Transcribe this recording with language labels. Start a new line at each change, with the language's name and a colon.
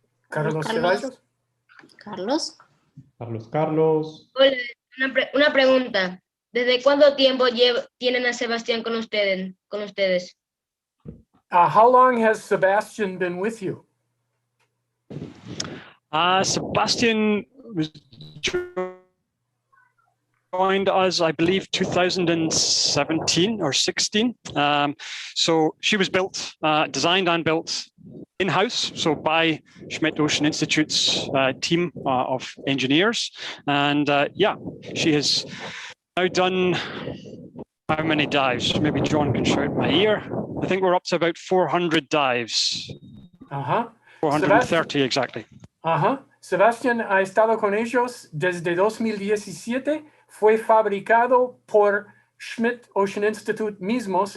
Spanish: Carlos. Hola, una pregunta. ¿Desde cuánto tiempo tienen a Sebastián con ustedes?
English: How long has Sebastian been with you? Sebastian joined us, I believe, 2017 or 16. So she was built, designed and built in-house, so by Schmidt Ocean Institute's team of engineers. And yeah, she has now done how many dives? Maybe John can shout my ear. I think we're up to about 400 dives. 430 exactly.
Spanish: Sebastián ha estado con ellos desde 2017. Fue fabricado por Schmidt Ocean Institute mismos.